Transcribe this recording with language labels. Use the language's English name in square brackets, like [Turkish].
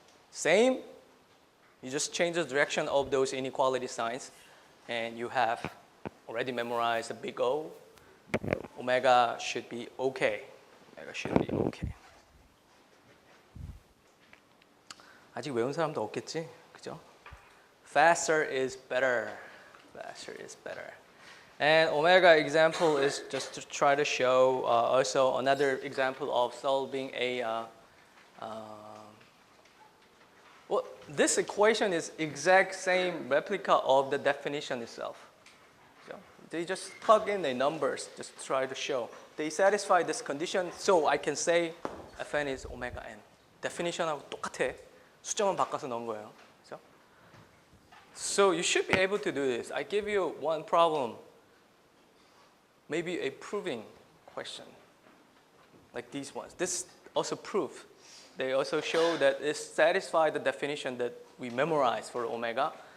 [English] Same, you just change the direction of those inequality signs, and you have already memorized a big O. Omega should be okay. Omega should be okay. [Korean] 아직 외운 사람도 없겠지, 그죠? [English] Faster is better. Faster is better. And omega example is just to try to show also another example of solving a well, this equation is exact same replica of the definition itself. So they just plug in the numbers, just try to show. They satisfy this condition, so I can say Fn is omega n. [Korean] Definition하고 똑같아. 숫자만 바꿔서 넣은 거예요. 그렇죠? [English] So you should be able to do this. I give you one problem, maybe a proving question, like these ones. This also proof. They also show that it satisfies the definition that we memorized for omega.